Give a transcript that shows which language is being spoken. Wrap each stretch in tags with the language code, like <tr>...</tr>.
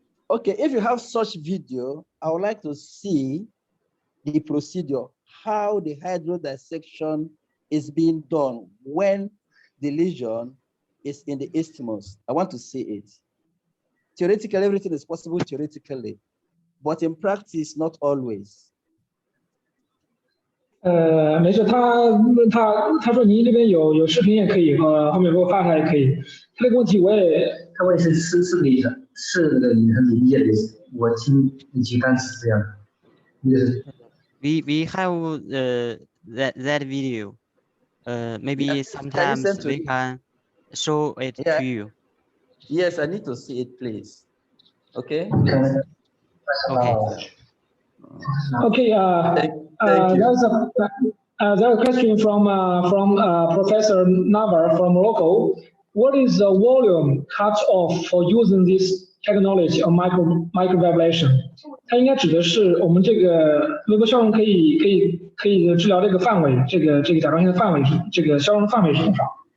<en>Okay, if you have such video, I would like to see the procedure, how the hydrodissection is being done when the lesion is in the isthmus. I want to see it. Theoretically, everything is possible theoretically, but in practice, not always.</en> <zh>没事，他说您这边有视频也可以，后面给我发出来也可以。他这个问题他问是什么意思？是那个你很理解的意思。我听你几单词这样。</zh> <en>We have that video. Maybe sometimes we can show it to you. Yes, I need to see it, please. Okay. Okay. Okay. Thank you. There's a question from Professor Navar from Morocco. What is the volume cutoff for using this technology of microvibration?</en> <zh>它应该指的是我们这个微波消融可以治疗这个范围，这个甲状腺的范围是这个消融的范围是多少？</zh>